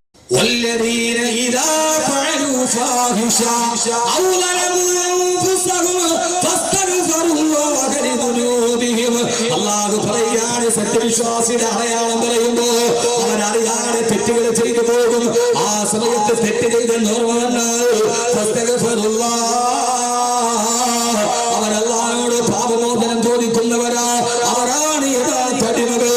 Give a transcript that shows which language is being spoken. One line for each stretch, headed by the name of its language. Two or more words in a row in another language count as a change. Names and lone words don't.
Arabic: والذين إذا فعلوا فاحشة أو ظلموا أنفسهم فاستغفروا الله لذنوبهم.
Malayalam: അല്ലാഹു പറയാണ്, സത്യവിശ്വാസിയുടെ അടയാളം പറയുമ്പോൾ അവനറിയാതെ തെറ്റുകൾ ചെയ്തു പോകും. ആ സമയത്ത് തെറ്റ് ചെയ്ത് ഓർമ്മ വന്നാൽ അവരല്ലാഹുവോട് പാപമോചനം ചോദിക്കുന്നവരാ. അവരാണ് യഥാർത്ഥ അടിമകൾ.